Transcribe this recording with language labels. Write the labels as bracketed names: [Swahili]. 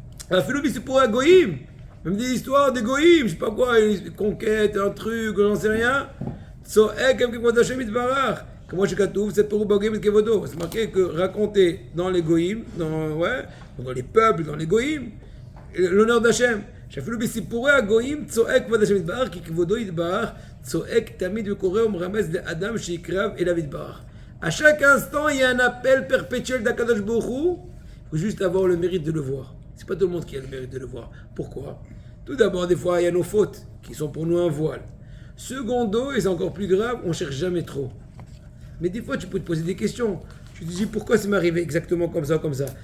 [French] La philosophie, c'est pour un goïm. Même des histoires des goïm, je sais pas quoi, une conquête, un truc, j'en sais rien. [Hebrew] Tzoek Kvod Hashem Yitbarach. [French] Comment je katouf, c'est pour Bagim Kevodo. C'est marqué que raconter dans les goïm, dans les peuples, dans les goïm, l'honneur d'Hachem. [Hebrew] שאפילו בסיפורי הגויים צועק כבוד השם יתברך, כי כבודו יתברך צועק תמיד וקורא ומרמז לאדם שיקרב אליו יתברך. [French] À chaque instant, il y a un appel perpétuel d'Akadosh Baruch Hu. Il faut juste avoir le mérite de le voir. C'est pas tout le monde qui a le mérite de le voir. Pourquoi? Tout d'abord, des fois, il y a nos fautes qui sont pour nous un voile. Secondo, et c'est encore plus grave, on cherche jamais trop. Mais des fois, tu peux te poser des questions. Tu te dis pourquoi ça m'est arrivé exactement comme ça, comme ça.